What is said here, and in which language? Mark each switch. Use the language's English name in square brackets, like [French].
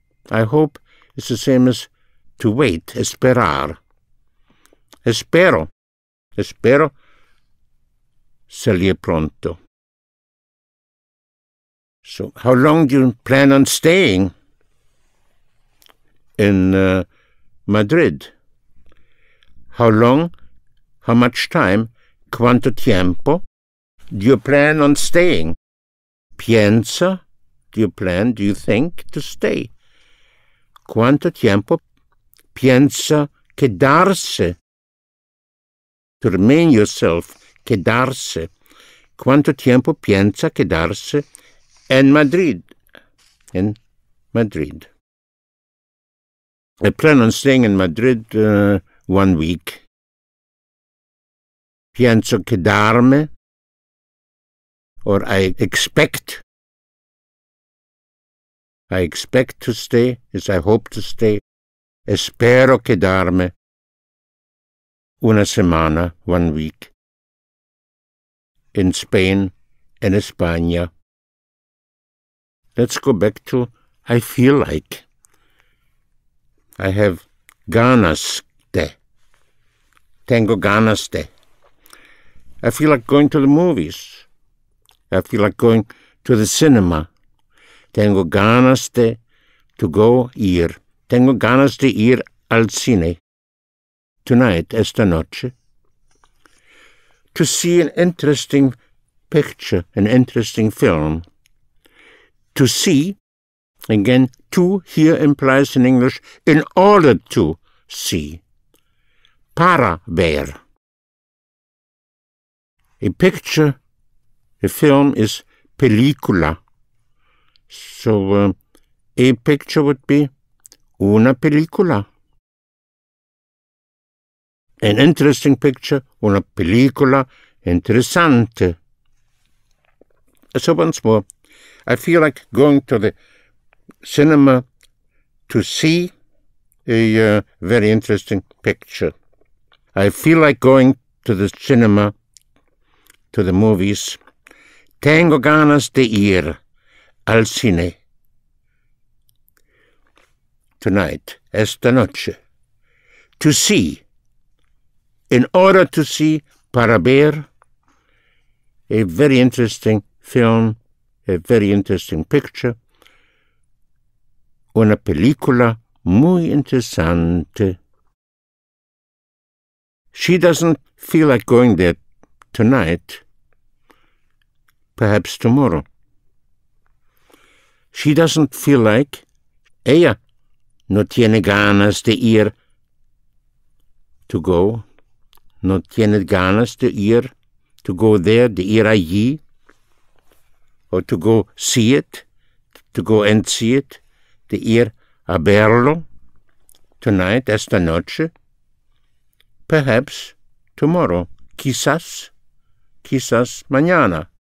[English] I hope is the same as to wait, esperar. [Spanish] Espero. Espero salir pronto. [English] So how long do you plan on staying in Madrid? How long? How much time? [Spanish] ¿Cuánto tiempo [English] do you plan on staying? Piensa, do you plan, do you think to stay? [Spanish] ¿Cuánto tiempo piensa quedarse? [English] To remain yourself, [Spanish] quedarse. ¿Cuánto tiempo piensa quedarse en Madrid? [English] In Madrid. I plan on staying in Madrid 1 week. [Spanish] Pienso quedarme, [English] or I expect to stay, is I hope to stay. [Spanish] Espero quedarme una semana, [English] 1 week, in Spain, [Spanish] in España. [English] Let's go back to I feel like. I have [Spanish] ganas de. Tengo ganas de. [English] I feel like going to the movies. I feel like going to the cinema. [Spanish] Tengo ganas de [English] to go [Spanish] ir. Tengo ganas de ir al cine. [English] Tonight, [Spanish] esta noche. [English] To see an interesting picture, an interesting film. To see, again, to here implies in English, in order to see. [Spanish] Para ver. [English] A picture, a film is película. So a picture would be [Spanish] una película. [English] An interesting picture, [Spanish] una película interesante. [English] So once more, I feel like going to the cinema to see a very interesting picture. I feel like going to the cinema, to the movies. [Spanish] Tengo ganas de ir al cine. [English] Tonight, [Spanish] esta noche. [English] To see. In order to see, [Spanish] para ver, [English] a very interesting film, a very interesting picture, [Spanish] una película muy interesante. [English] She doesn't feel like going there tonight, perhaps tomorrow. She doesn't feel like. [Spanish] Ella no tiene ganas de ir [English] to go. [Spanish] No tiene ganas de ir [English] to go there, [Spanish] de ir allí. [English] Or to go see it, to go and see it, [Spanish] de ir a verlo. [English] Tonight, [Spanish] esta noche. [English] Perhaps tomorrow. [Spanish] Quizás mañana.